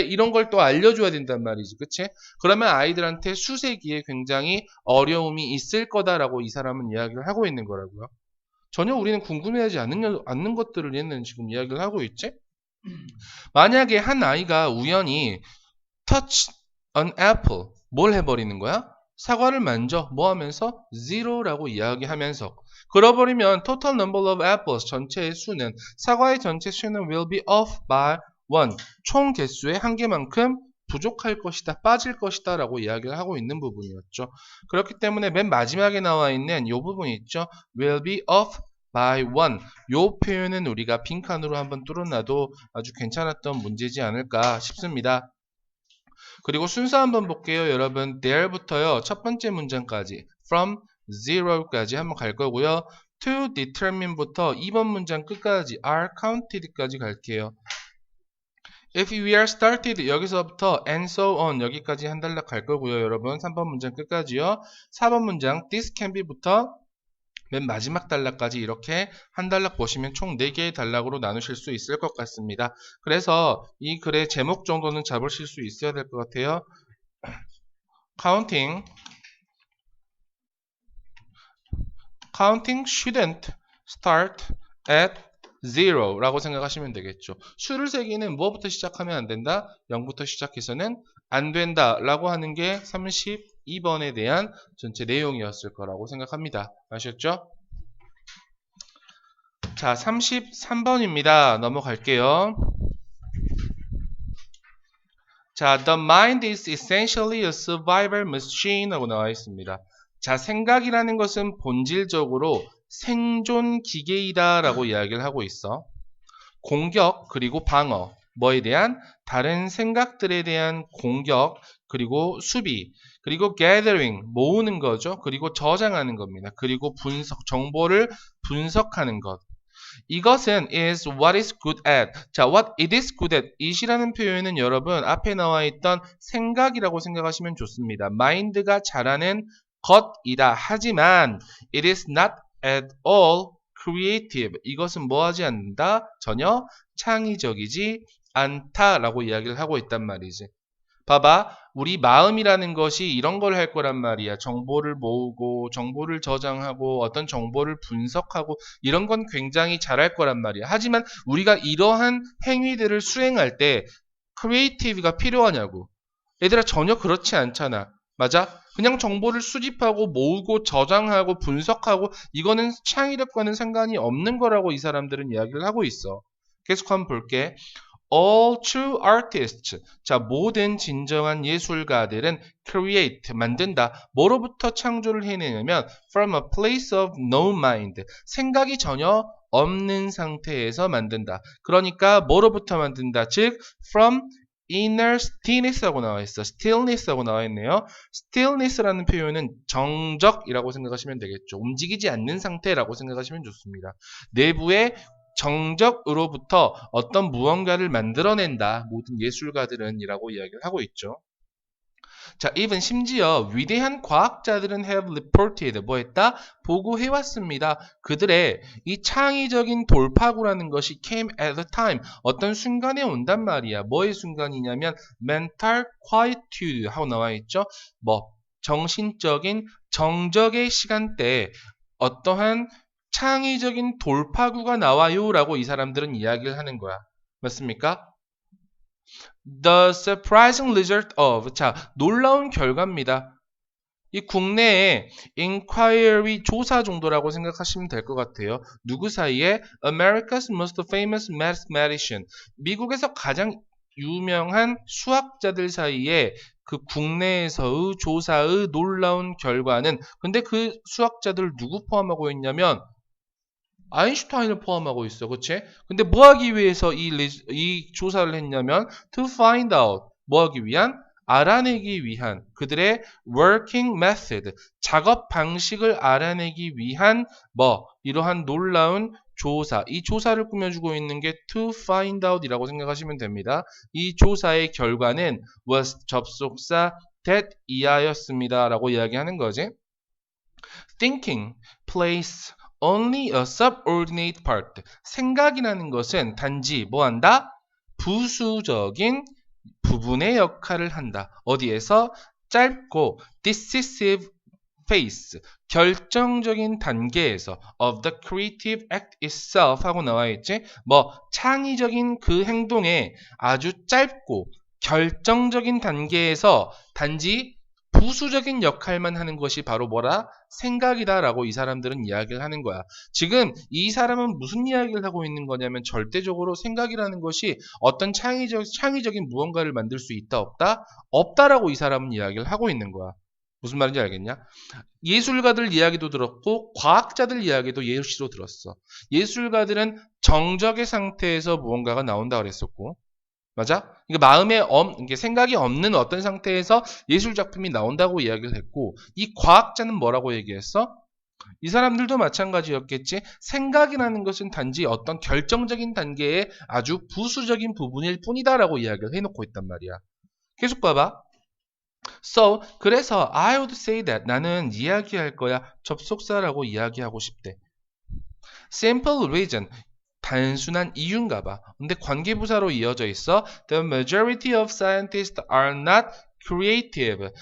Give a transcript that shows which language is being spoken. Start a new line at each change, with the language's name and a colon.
Korean: 이런 걸 또 알려줘야 된단 말이지. 그치? 그러면 아이들한테 수세기에 굉장히 어려움이 있을 거다라고 이 사람은 이야기를 하고 있는 거라고요. 전혀 우리는 궁금해하지 않는 것들을 얘는 지금 이야기를 하고 있지? 만약에 한 아이가 우연히
English: touch an apple.
Korean: 뭘 해버리는 거야? 사과를 만져. 뭐 하면서? zero라고 이야기하면서. 그러버리면
English: total number of apples
Korean: 전체의 수는 사과의 전체 수는
English: will be off by 1.
Korean: 총 개수의 한 개만큼 부족할 것이다. 빠질 것이다. 라고 이야기를 하고 있는 부분이었죠. 그렇기 때문에 맨 마지막에 나와 있는 이 부분이 있죠.
English: will be off by 1.
Korean: 이 표현은 우리가 빈칸으로 한번 뚫어놔도 아주 괜찮았던 문제지 않을까 싶습니다. 그리고 순서 한번 볼게요. 여러분, there부터요. 첫 번째 문장까지
English: from zero
Korean: 까지 한번 갈 거고요.
English: to determine
Korean: 부터 2번 문장 끝까지
English: are counted
Korean: 까지 갈게요.
English: If we are started
Korean: 여기서부터
English: and so on
Korean: 여기까지 한 단락 갈 거고요. 여러분 3번 문장 끝까지요. 4번 문장
English: this can be
Korean: 부터 맨 마지막 단락까지 이렇게 한 단락 보시면 총 4개의 단락으로 나누실 수 있을 것 같습니다. 그래서 이 글의 제목 정도는 잡으실 수 있어야 될 것 같아요.
English: Counting shouldn't start at 0
Korean: 라고 생각하시면 되겠죠. 수를 세기는 뭐부터 시작하면 안 된다? 0부터 시작해서는 안 된다 라고 하는 게 32번에 대한 전체 내용이었을 거라고 생각합니다. 아셨죠? 자, 33번입니다. 넘어갈게요.
English: 자, the mind is essentially a survival machine
Korean: 하고 나와 있습니다. 자, 생각이라는 것은 본질적으로 생존 기계이다 라고 이야기를 하고 있어. 공격 그리고 방어, 뭐에 대한? 다른 생각들에 대한 공격 그리고 수비, 그리고 gathering, 모으는 거죠. 그리고 저장하는 겁니다. 그리고 분석, 정보를 분석하는 것. 이것은
English: is what is good at. 자, what it is good at.
Korean: it이라는 표현은 여러분 앞에 나와 있던 생각이라고 생각하시면 좋습니다. mind가 잘하는 것이다. 하지만
English: it is not at all creative.
Korean: 이것은 뭐하지 않는다? 전혀 창의적이지 않다라고 이야기를 하고 있단 말이지. 봐봐. 우리 마음이라는 것이 이런 걸 할 거란 말이야. 정보를 모으고 정보를 저장하고 어떤 정보를 분석하고 이런 건 굉장히 잘할 거란 말이야. 하지만 우리가 이러한 행위들을 수행할 때 크리에이티브가 필요하냐고. 얘들아 전혀 그렇지 않잖아. 맞아? 그냥 정보를 수집하고 모으고 저장하고 분석하고 이거는 창의력과는 상관이 없는 거라고 이 사람들은 이야기를 하고 있어. 계속 한번 볼게.
English: All true artists.
Korean: 자, 모든 진정한 예술가들은 create, 만든다. 뭐로부터 창조를 해내냐면
English: from a place of no mind.
Korean: 생각이 전혀 없는 상태에서 만든다. 그러니까 뭐로부터 만든다. 즉,
English: from inner stillness
Korean: 라고 나와 있어. stillness라고 나와 있네요. stillness라는 표현은 정적이라고 생각하시면 되겠죠. 움직이지 않는 상태라고 생각하시면 좋습니다. 내부의 정적으로부터 어떤 무언가를 만들어낸다. 모든 예술가들은 이라고 이야기를 하고 있죠. 자, even 심지어 위대한 과학자들은
English: have reported
Korean: 뭐 했다? 보고해왔습니다. 그들의 이 창의적인 돌파구라는 것이
English: came at a time
Korean: 어떤 순간에 온단 말이야. 뭐의 순간이냐면
English: mental quietude
Korean: 하고 나와 있죠. 뭐 정신적인 정적의 시간대에 어떠한 창의적인 돌파구가 나와요 라고 이 사람들은 이야기를 하는 거야. 맞습니까?
English: The surprising result of
Korean: 자, 놀라운 결과입니다. 이 국내에 inquiry 조사 정도라고 생각하시면 될 것 같아요. 누구 사이에?
English: America's most famous mathematician.
Korean: 미국에서 가장 유명한 수학자들 사이에 그 국내에서의 조사의 놀라운 결과는 근데 그 수학자들 누구 포함하고 있냐면 아인슈타인을 포함하고 있어. 그치? 근데 뭐 하기 위해서 이 조사를 했냐면
English: to find out
Korean: 뭐 하기 위한? 알아내기 위한 그들의
English: working method
Korean: 작업 방식을 알아내기 위한 뭐 이러한 놀라운 조사 이 조사를 꾸며주고 있는 게
English: to find out
Korean: 이라고 생각하시면 됩니다. 이 조사의 결과는 was 접속사 that 이하였습니다 라고 이야기하는 거지.
English: thinking plays only a subordinate part.
Korean: 생각이라는 것은 단지 뭐한다? 부수적인 부분의 역할을 한다. 어디에서? 짧고
English: decisive phase,
Korean: 결정적인 단계에서
English: of the creative act itself
Korean: 하고 나와 있지. 뭐 창의적인 그 행동의 아주 짧고 결정적인 단계에서 단지 부수적인 역할만 하는 것이 바로 뭐라? 생각이다 라고 이 사람들은 이야기를 하는 거야. 지금 이 사람은 무슨 이야기를 하고 있는 거냐면 절대적으로 생각이라는 것이 어떤 창의적인 무언가를 만들 수 있다 없다? 없다라고 이 사람은 이야기를 하고 있는 거야. 무슨 말인지 알겠냐? 예술가들 이야기도 들었고 과학자들 이야기도 예시로 들었어. 예술가들은 정적의 상태에서 무언가가 나온다 그랬었고 맞아? 그러니까 마음에 이게 생각이 없는 어떤 상태에서 예술 작품이 나온다고 이야기를 했고 이 과학자는 뭐라고 얘기했어? 이 사람들도 마찬가지였겠지. 생각이라는 것은 단지 어떤 결정적인 단계의 아주 부수적인 부분일 뿐이다라고 이야기를 해놓고 있단 말이야. 계속 봐봐.
English: So,
Korean: 그래서
English: I would say that
Korean: 나는 이야기할 거야. 접속사라고 이야기하고 싶대.
English: Simple reason.
Korean: 단순한 이유인가 봐. 근데 관계부사로 이어져 있어.
English: The majority of scientists are not creative.